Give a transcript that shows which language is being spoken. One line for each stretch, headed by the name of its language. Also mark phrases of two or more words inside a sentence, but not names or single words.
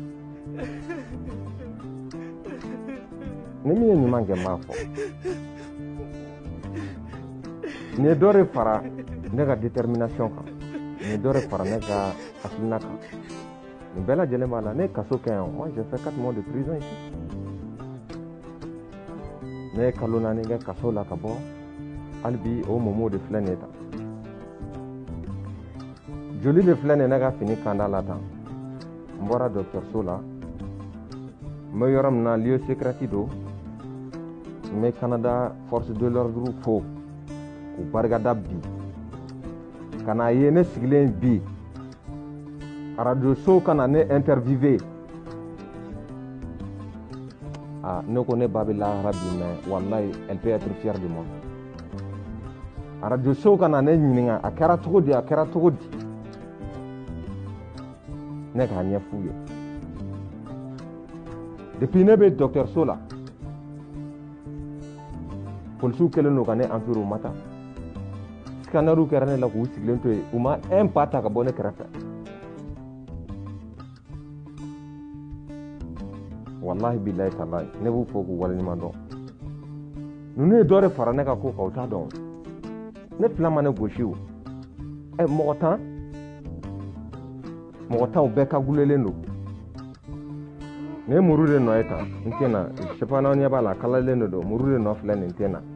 Bambara: Ni min ye ɲuman kɛ n b'a fɔ. Nin ye dɔ de fara ne ka détermination kan, nin ye dɔ de fara ne ka hakilina kan. Nin bɛɛ lajɛlen b'a la. Ne ye kaso kɛ yan,
French: moi j'ai fait 4 mois de prison ici.
Bambara: Ne ye kalo 4 kɛ kaso la ka bɔ, hali bi o momo de filɛ nin ye tan. Joli de filɛ nin ye ne ka fini kanda la tan. N bɔra dɔgɔtɔrɔso la, n bɛ yɔrɔ min na
French: lieu secret
Bambara: don. N bɛ Canada
French: force de l'ordre
Bambara: fo k'u barikada bi. Ka n'a ye ne sigilen bi, radio so ka na ne interviewé. Ne ko ne ba bɛ lahara bi, mais wallahi
French: elle peut être fière de moi.
Bambara: Radio so ka na ne ɲininka a kɛra cogo di, a kɛra cogo di. Ne k'a ɲɛ f'u ye. Depuis ne bɛ dɔgɔtɔrɔso la, polisiw kɛlen don ka ne entouré u ma taa. Scannerw kɛra ne la k'u sigilen to yen, u ma
French: un pas
Bambara: ta ka bɔ ne kɛrɛfɛ.
Arabic: wallahi billahi tallahi
Bambara: ne b'u fɔ k'u waleɲuman dɔn ninnu ye dɔ de fara ne ka ko kan u t'a dɔn ne fila ma ne gosi o mɔgɔ tan u bɛɛ kagulelen don ne ye muru de nɔ ye tan n tɛ na sɛpanaw ɲɛ b'a la a kalalen de don muru de nɔ filɛ nin tɛ na